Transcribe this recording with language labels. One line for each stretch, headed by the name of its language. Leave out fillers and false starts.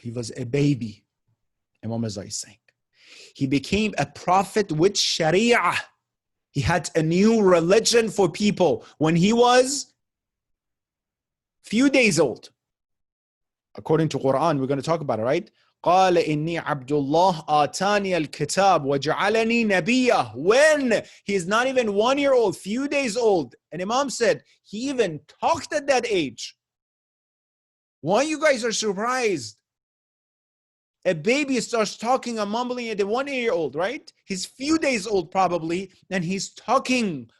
English: He was a baby. Imam Rida is saying. He became a prophet with Sharia. He had a new religion for people when he was few days old. According to Quran, we're going to talk about it, right?
Arabic: قال إني عبد الله آتاني الكتاب وجعلني نبيا.
English: When he's not even 1 year old, few days old. And Imam said, he even talked at that age. Why you guys are surprised? A baby starts talking and mumbling at the 1 year old, right? He's few days old probably, and he's talking.